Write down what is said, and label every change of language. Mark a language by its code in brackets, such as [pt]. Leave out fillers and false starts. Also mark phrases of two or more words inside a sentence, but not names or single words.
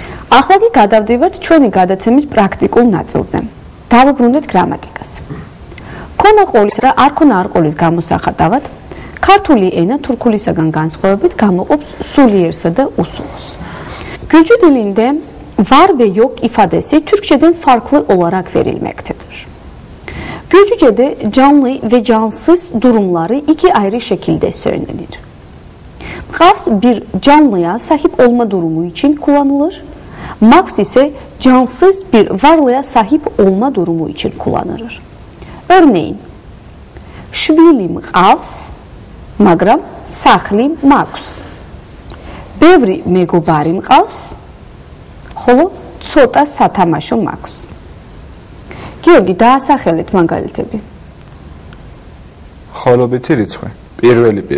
[ka] ახლა კი გადავდივართ ჩვენი გადაცემის პრაქტიკულ ნაწილზე. დავუბრუნდეთ გრამატიკას. ქონა ყოლისა და არ ქონა არ ყოლის გამოსახატავად ქართული ენა თურქულისაგან განსხვავებით გამოყოფს სულიერსა და usuluს. [tr] Gürcü dilinde var ve yok ifadesi Türkçeden farklı olarak verilmektedir. Gürcüce'de canlı ve cansız durumları iki ayrı şekilde söylenir. Mqavs bir canlıya sahip olma durumu için kullanılır. Maqs ise cansız bir varlığa sahip olma durumu için kullanılır. [ka] Örneğin, შვილი მყავს, მაგრამ სახლი მაქვს. ბევრი მეგობარი მყავს, ხოლო ცოტა სათამაშო მაქვს. გიორგი, დაასახელეთ მაგალითები. ხოლობითი რიცხვი. პირველი პირი.